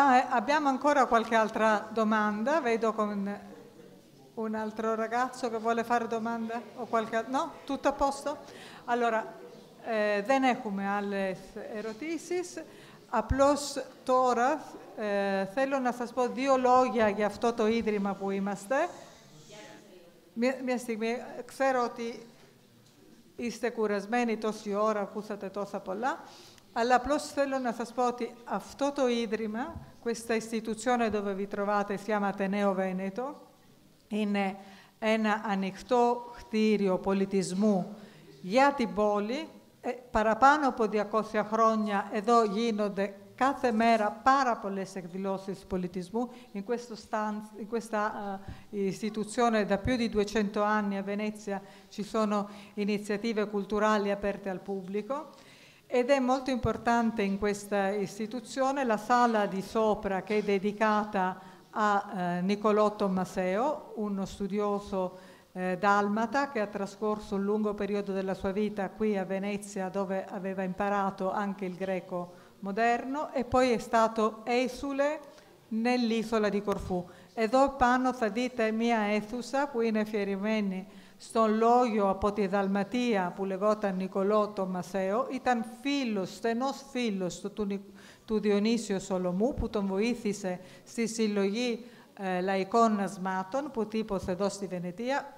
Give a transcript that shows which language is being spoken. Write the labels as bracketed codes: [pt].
[it] Abbiamo ancora qualche altra domanda? Vedo con un altro ragazzo che vuole fare domanda? O qualche... No? Tutto a posto? Allora, [el] δεν έχουμε άλλες ερωτήσεις. Απλώς τώρα θέλω να σας πω 2 λόγια για αυτό το ίδρυμα που είμαστε. Μια στιγμή, ξέρω ότι είστε κουρασμένοι τόση ώρα, ακούσατε τόσα πολλά, αλλά απλώς θέλω να σας πω ότι αυτό το ίδρυμα, [it] questa istituzione dove vi trovate, si chiama Ateneo Veneto, [el] είναι ένα ανοιχτό κτίριο πολιτισμού για την πόλη. Παραπάνω από 200 χρόνια εδώ γίνονται κάθε μέρα πάρα πολλές εκδηλώσεις πολιτισμού. [it] In questa istituzione da più di 200 anni a Venezia ci sono iniziative culturali aperte al pubblico ed è molto importante in questa istituzione la sala di sopra che è dedicata a Niccolò Tommaseo, uno studioso dalmata che ha trascorso un lungo periodo della sua vita qui a Venezia, dove aveva imparato anche il greco moderno, e poi è stato esule nell'isola di Κορφού. [el] Εδώ πάνω θα δείτε μία αίθουσα που είναι αφιερωμένη στον λόγιο από τη Δαλματία που λεγόταν Νικολό Τομασέο. Ήταν φίλος, στενός φίλος του Διονύσιο Σολομού, που τον βοήθησε στη συλλογή λαϊκών ασμάτων που τύπωσε εδώ στη Βενετία.